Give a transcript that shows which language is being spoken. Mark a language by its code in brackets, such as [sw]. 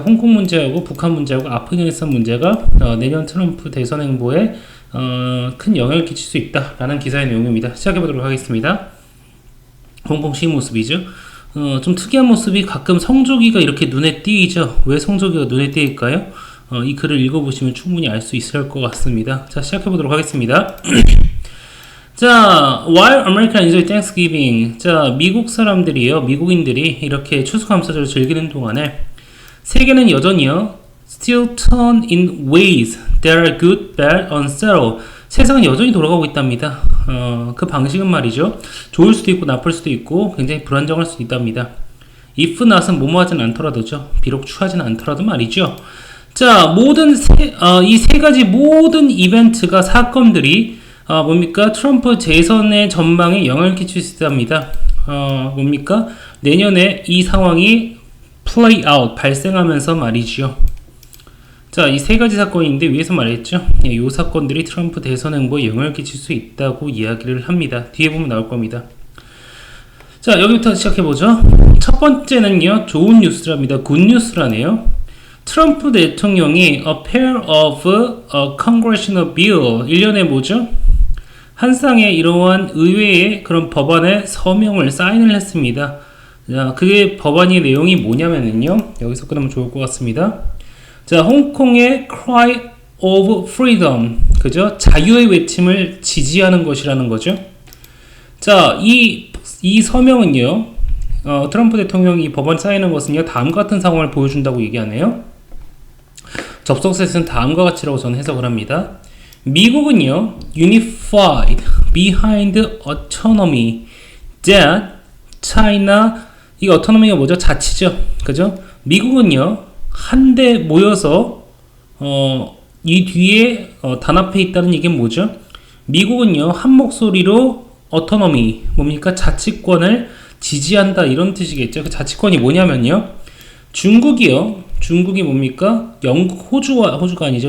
[ko] 홍콩 문제하고 북한 문제하고 아프가니스탄 문제가 내년 트럼프 대선 행보에 큰 영향을 끼칠 수 있다라는 기사의 내용입니다. 시작해 보도록 하겠습니다. 홍콩시 모습이죠. 좀 특이한 모습이 가끔 성조기가 이렇게 눈에 띄죠. 왜 성조기가 눈에 띄일까요? 이 글을 읽어보시면 충분히 알 수 있을 것 같습니다. 자, 시작해보도록 하겠습니다. [en] 자, while America enjoy Thanksgiving. [ko] 자, 미국 사람들이요, 미국인들이 이렇게 추수감사절을 즐기는 동안에 세계는 여전히요, [en] still turn in ways that are good, bad, unsettled. [ko] 세상은 여전히 돌아가고 있답니다. 그 방식은 말이죠, 좋을 수도 있고 나쁠 수도 있고 굉장히 불안정할 수도 있답니다. if not은 뭐뭐 하진 않더라도죠. 비록 추하진 않더라도 말이죠. 자, 이 세 가지 모든 이벤트가, 사건들이, 뭡니까? 트럼프 재선의 전망에 영향을 끼칠 수 있답니다. 뭡니까? 내년에 이 상황이 play out, 발생하면서 말이죠. 자, 이 세 가지 사건인데, 위에서 말했죠? 이 사건들이 트럼프 대선 행보에 영향을 끼칠 수 있다고 이야기를 합니다. 뒤에 보면 나올 겁니다. 자, 여기부터 시작해보죠. 첫 번째는요, 좋은 뉴스랍니다. 굿뉴스라네요. 트럼프 대통령이 [en] a pair of congressional bill, [ko] 1년에 뭐죠? 한 쌍의 이러한 의회의 그런 법안에 서명을 사인을 했습니다. 자, 그게 법안의 내용이 뭐냐면요, 여기서 끊으면 좋을 것 같습니다. 자, 홍콩의 [en] cry of freedom, [ko] 그죠? 자유의 외침을 지지하는 것이라는 거죠. 자, 이 서명은요, 트럼프 대통령이 법안 사인한 것은요, 다음과 같은 상황을 보여준다고 얘기하네요. 접속사에서는 다음과 같이라고 저는 해석을 합니다. 미국은요, [en] unified behind autonomy that China, [ko] 이 autonomy가 뭐죠? 자치죠. 그죠? 미국은요, 한데 모여서 이 뒤에 단합해 있다는 얘기 뭐죠? 미국은요, 한 목소리로 autonomy, 뭡니까? 자치권을 지지한다, 이런 뜻이겠죠. 그 자치권이 뭐냐면요, 중국이 뭡니까? 호주가 아니죠.